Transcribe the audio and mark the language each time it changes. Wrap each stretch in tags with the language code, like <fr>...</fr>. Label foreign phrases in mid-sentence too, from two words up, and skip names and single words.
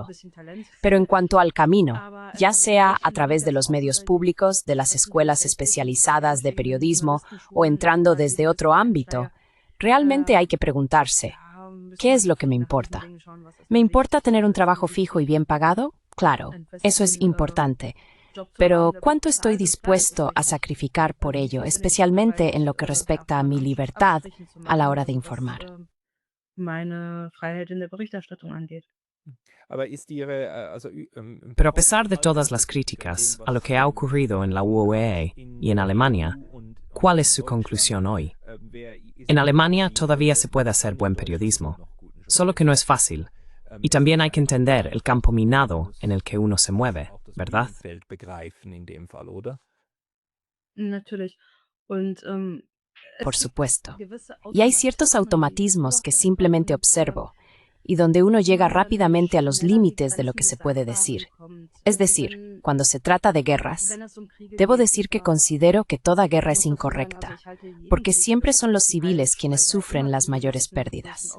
<es>Pero en cuanto al camino, ya sea a través de los medios públicos, de las escuelas especializadas de periodismo o entrando desde otro ámbito, Realmente hay que preguntarse, ¿qué es lo que me importa? ¿Me importa tener un trabajo fijo y bien pagado? Claro, eso es importante. Pero ¿cuánto estoy dispuesto a sacrificar por ello, especialmente en lo que respecta a mi libertad a la hora de informar?</es> <de>Meine Freiheit in der Berichterstattung angeht. Aber ist Ihre,</de> <es>Pero a pesar de todas las críticas a lo que ha ocurrido en la UOE y en Alemania, ¿cuál es su conclusión hoy? En Alemania todavía se puede hacer buen periodismo, solo que no es fácil. Y también hay que entender el campo minado en el que uno se mueve, ¿verdad?</es> <de>begreifen in dem Fall, oder? Natürlich. Und,</de> <es>Por supuesto. Y hay ciertos automatismos que simplemente observo, y donde uno llega rápidamente a los límites de lo que se puede decir. Es decir, cuando se trata de guerras, debo decir que considero que toda guerra es incorrecta, porque siempre son los civiles quienes sufren las mayores pérdidas.</es>